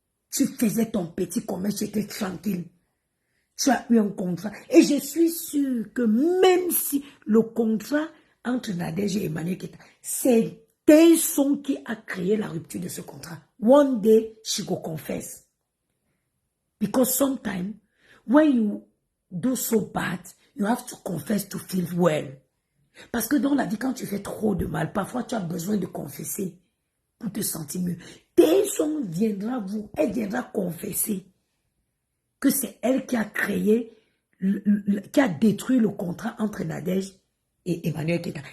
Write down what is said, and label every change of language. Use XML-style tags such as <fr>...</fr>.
<fr>Tu faisais ton petit commerce, tu étais tranquille. Tu as eu un contrat. Et je suis sûre que même si le contrat entre Nadège et Emmanuel Keita, c'est Tesson qui a créé la rupture de ce contrat.</fr> <en>One day, she go confess. Because sometimes, when you do so bad, you have to confess to feel well.</en> <fr>Parce que dans la vie, quand tu fais trop de mal, parfois tu as besoin de confesser pour te sentir mieux. Tesson viendra elle viendra confesser que c'est elle qui a créé, qui a détruit le contrat entre Nadège et Emmanuel Keita.</fr>